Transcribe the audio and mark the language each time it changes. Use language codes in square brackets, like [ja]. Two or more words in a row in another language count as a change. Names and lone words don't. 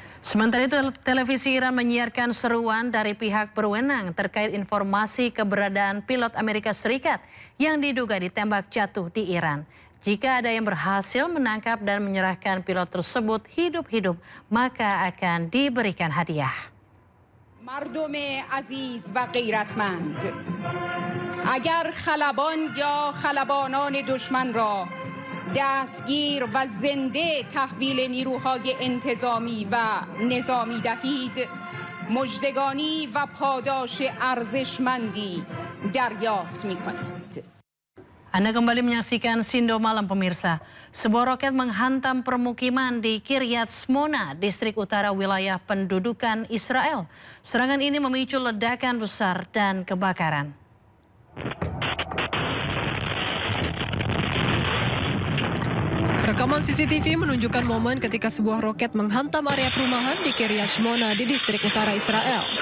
[id] Sementara itu, televisi Iran menyiarkan seruan dari pihak berwenang terkait informasi keberadaan pilot Amerika Serikat yang diduga ditembak jatuh di Iran. Jika ada yang berhasil menangkap dan menyerahkan pilot tersebut hidup-hidup, maka akan diberikan hadiah. [fa] مردم عزیز و غیرتمند اگر خلبان یا خلبانان دشمن را دستگیر و زنده تحویل نیروهای انتظامی و نظامی دهید مژدگانی و پاداش ارزشمندی دریافت می‌کنید. [id] Anda kembali menyaksikan Sindo Malam pemirsa. Sebuah roket menghantam permukiman di Kiryat Shmona, distrik utara wilayah pendudukan Israel. Serangan ini memicu ledakan besar dan kebakaran. Rekaman CCTV menunjukkan momen ketika sebuah roket menghantam area perumahan di Kiryat Shmona di distrik utara Israel.